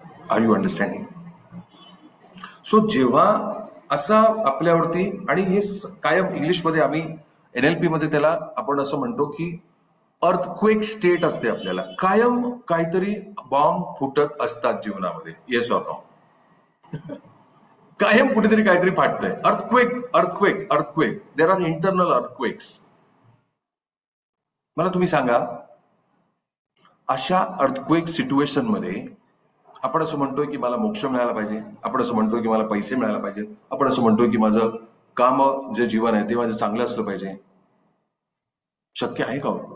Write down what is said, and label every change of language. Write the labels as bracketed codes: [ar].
[en] Are you understanding? So [mr] जेव्हा असा आपल्यावरती, आणि हे कायम इंग्लिशमध्ये आम्ही NLP मध्ये त्याला आपण असं म्हणतो की अर्थक्वेक स्टेट असते. आपल्याला कायम काहीतरी बॉम्ब फुटत असतात जीवनामध्ये. [en] Yes or no? [mr] कायम कुठेतरी काहीतरी फाटतंय. [en] Earthquake earthquake earthquake, there are internal earthquakes. [mr] मला तुम्ही सांगा, अशा अर्थक्वेक सिच्युएशन मध्ये आपण असं म्हणतोय की मला मोक्ष मिळाला पाहिजे, आपण असं म्हणतोय की मला पैसे मिळायला पाहिजे, आपण असं म्हणतोय की माझं काम, जे जीवन आहे ते माझं चांगलं असलं पाहिजे. शक्य आहे का?